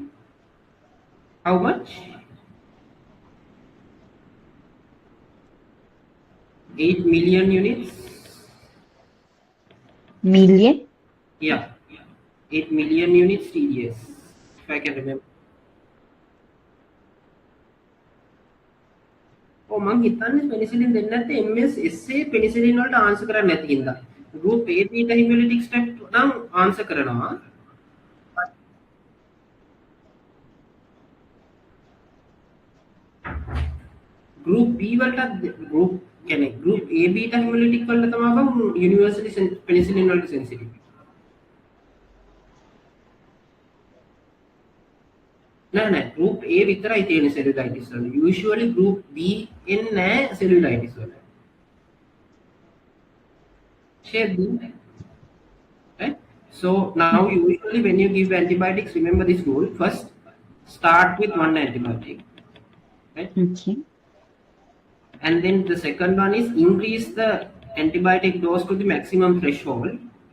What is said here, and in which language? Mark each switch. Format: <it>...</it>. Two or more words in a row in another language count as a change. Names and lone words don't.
<en>How much? 8 million units. Million? Yeah. 8 million units TDS, if I can remember.</en> <si>Oh, මං හිතන්නේ penicillin දෙන්නේ නැත්නම්</si> <en>MSSA penicillin</en> <si>වලට ආන්සර් කරන්නේ නැති හින්දා.</si> <en>group A beta hemolytic strep</en> <si>නම් ආන්සර් කරනවා.</si> <en>group B වලට group A beta hemolytic</en> <si>වලට තමයි බං</si> <en>universally penicillin වලට sensitive.</en> <si>නෑ</si> <en>group A</en> <si>විතරයි තියෙන cellulitis වල.</si> <en>Usually group B</en> <si>එන්නේ නැහැ</si> <en>cellulitis වල. Right? So now usually when you give antibiotics, remember this rule. First start with one antibiotic. Right? Okay. And then the second one is increase the antibiotic dose to the maximum threshold.</en>